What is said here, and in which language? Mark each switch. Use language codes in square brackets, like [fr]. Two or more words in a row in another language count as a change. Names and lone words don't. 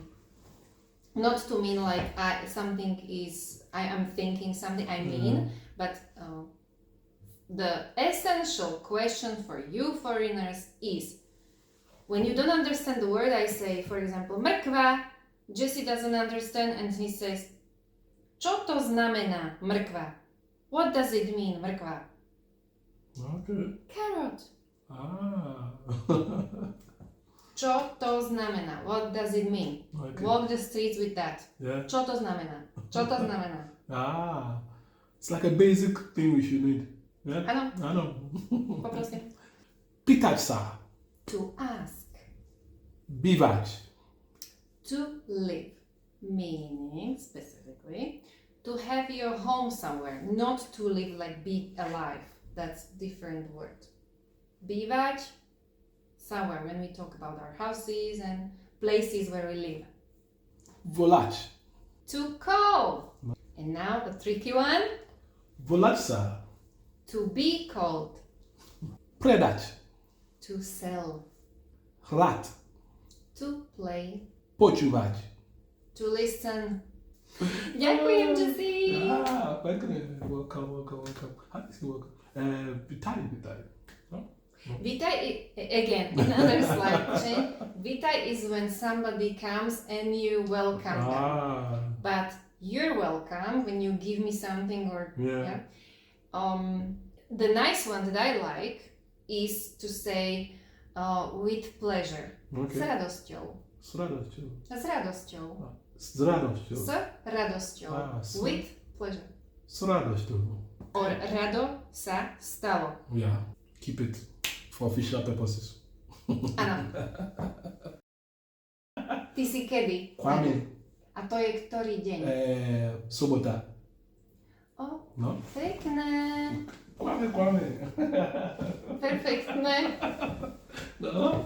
[en] Not to mean like I am thinking something I mean, but the essential question for you foreigners is when you don't understand the word, I say, for example, mrkva. Jessie doesn't understand and he says, [sk] čo to znamená mrkva? [en] What does it mean, [sk] mrkva? [en] Okay. Carrot. Ah. [sk] Čo to znamená? [en] What does it mean? Okay. Walk the streets with that. Yeah. [sk] Čo to znamená? Čo to znamená? Ah. [en] It's like a basic thing we should need. Yeah? [sk] Áno, Áno. poprosím. Pýtať sa. [en] To ask. [sk] Bývať. [en] To live, meaning specifically to have your home somewhere, not to live like be alive. That's different word. Bývať somewhere when we talk about our houses and places where we live. [sk] Volać. [en] To call. And now a tricky one. [sk] Volać sa. [en] To be called. [sk] Predać. [en] To sell. [sk] Hrát. [en] To play. [sk] Počúvať. [en] To listen. [sk] Ďakujem, Jesse. Pekne. [en] Welcome. How do you say welcome? [sk] Vitaj. No? Vitaj, [en] again, another slight change. Vitaj is when somebody comes and you welcome them. But you're welcome when you give me something or Yeah. The nice one that I like is to say with pleasure. Okay. [sk] S radosťou. S radosťou. S radosťou. S radosťou. S radosťou. [en] With pleasure. [sk] S radosťou. [en] Or [sk] rado sa stalo. [en] Yeah. Keep it for official purposes. [sk] Áno. Ty si kedy? Kwame. A to je ktorý deň? Sobota. No? Pekné. Kwame. Perfektné. No?